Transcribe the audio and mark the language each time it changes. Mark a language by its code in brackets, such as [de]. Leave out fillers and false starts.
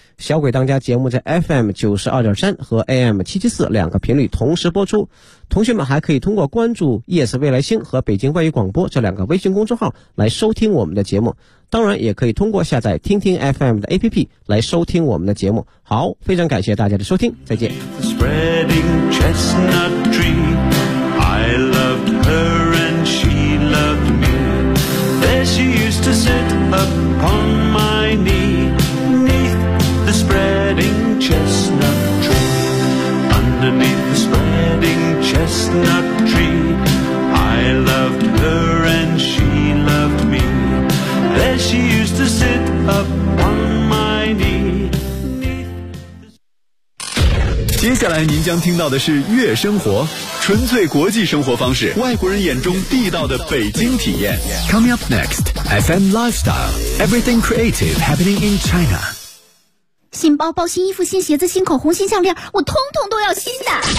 [zh] 小鬼当家节目在 FM92.3 和 AM774 两个频率同时播出。同学们还可以通过关注 ES 未来星和北京外语广播这两个微信公众号来收听我们的节目。当然也可以通过下载听听 FM 的 APP 来收听我们的节目。好，非常感谢大家的收听，再见。 [en] Spreading chestnut tree, I loved her and she loved me. There she used to sit upon my knee, neath the spreading chestnut tree. Underneath the spreading chestnut tree, I loved her and she loved me. There she used to sit upon my knee. [zh] 接下来您将听到的是悦生活，纯粹国际生活方式，外国人眼中地道的北京体验。 [en] Coming up next, FM Lifestyle, Everything Creative Happening in China. [zh] 新包包、新衣服、新鞋子、新口红、新项链，我通通都要新的。